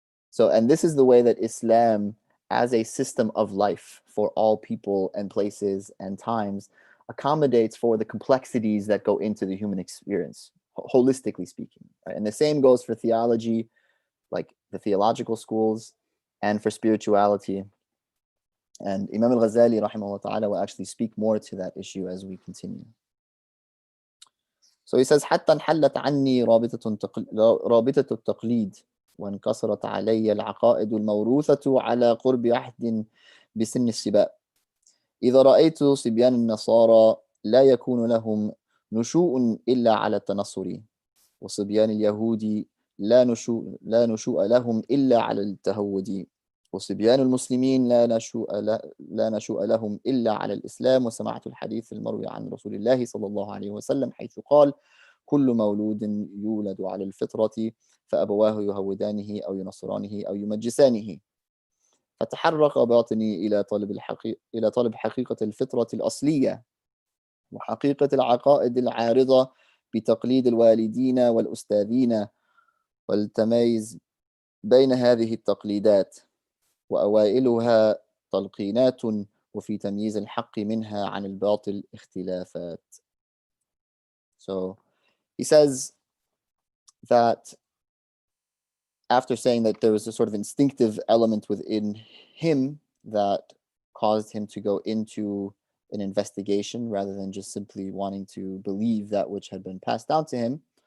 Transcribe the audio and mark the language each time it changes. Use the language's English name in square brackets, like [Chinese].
[English] So, and this is the way that Islam, as a system of life for all people and places and times, accommodates for the complexities that go into the human experience, holistically speaking. Right? And the same goes for theology, like the theological schools, and for spirituality. And Imam al-Ghazālī rahimahullah ta'ala will actually speak more to that issue as we continue. So he says, [Arabic] حتى انحلت عني رابطة التقليد وانكسرت علي العقائد الموروثة على قرب عهد بسن السباء. إذا رأيت صبيان النصارى لا يكون لهم نشوء إلا على التنصر، وصبيان اليهود لا نشوء لهم إلا على التهود، وصبيان المسلمين لا نشوء لهم إلا على الإسلام. وسمعت الحديث المروي عن رسول الله صلى الله عليه وسلم حيث قال: كل مولود يولد على الفطرة فأبواه يهودانه أو ينصرانه أو يمجسانه. فتحرك باطني إلى طلب حقيقة الفطرة الأصلية وحقيقة العقائد العارضة بتقليد الوالدين والأستاذين، والتميز بين هذه التقليدات، وأوائلها تلقينات، وفي تمييز الحق منها عن الباطل اختلافات. [English] So he says that after saying that there was a sort of instinctive element within him that caused him to go into an investigation rather than just simply wanting to believe that which had been passed down to him.